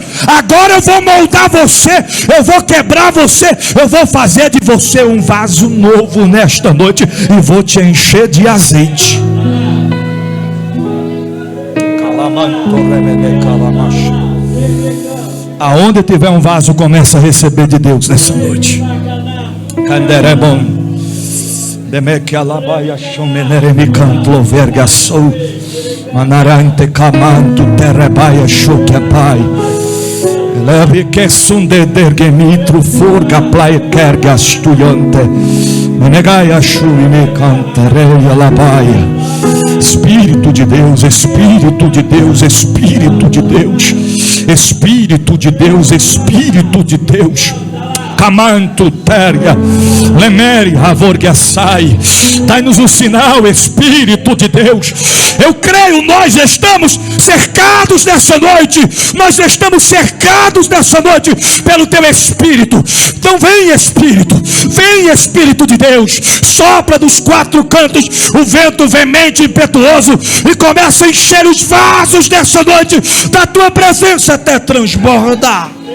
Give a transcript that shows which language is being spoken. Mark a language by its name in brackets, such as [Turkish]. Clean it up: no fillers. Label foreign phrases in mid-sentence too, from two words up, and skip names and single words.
[Portuguese] Agora eu vou moldar você, eu vou quebrar você, eu vou fazer de você um vaso novo nesta noite e vou te encher de azeite. Aonde tiver um vaso, começa a receber de Deus nessa noite. Canderebom, demeque alabaia chomeneremi cantlo vergaçou, manarante camanto terrebaia choquepai. Leve que sunde dergemitro furga play kergastuyante menegaia shui me cantareia labaia. Espírito de Deus, Espírito de Deus, Espírito de Deus, Espírito de Deus, Espírito de Deus. Camanto terga lemere avorgaçai. Dai-nos um sinal, Espírito de Deus. Eu creio, nós estamos cercados nessa noite. Nós estamos cercados nessa noite pelo teu Espírito. Então vem, Espírito, vem, Espírito de Deus. Sopra dos 4 cantos o vento veemente e impetuoso e começa a encher os vasos dessa noite da tua presença até transbordar.